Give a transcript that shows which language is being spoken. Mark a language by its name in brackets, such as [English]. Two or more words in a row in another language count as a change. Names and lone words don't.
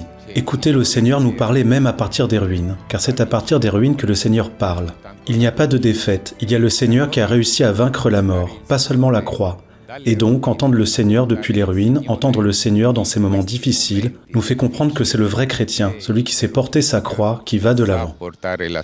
[French] Écoutez le Seigneur nous parler même à partir des ruines, car c'est à partir des ruines que le Seigneur parle. Il n'y a pas de défaite, il y a le Seigneur qui a réussi à vaincre la mort, pas seulement la croix. Et donc, entendre le Seigneur depuis les ruines, entendre le Seigneur dans ces moments difficiles, nous fait comprendre que c'est le vrai chrétien, celui qui sait porter sa croix, qui va de l'avant. [Italian] Portare la sua croce e parte e va avanti.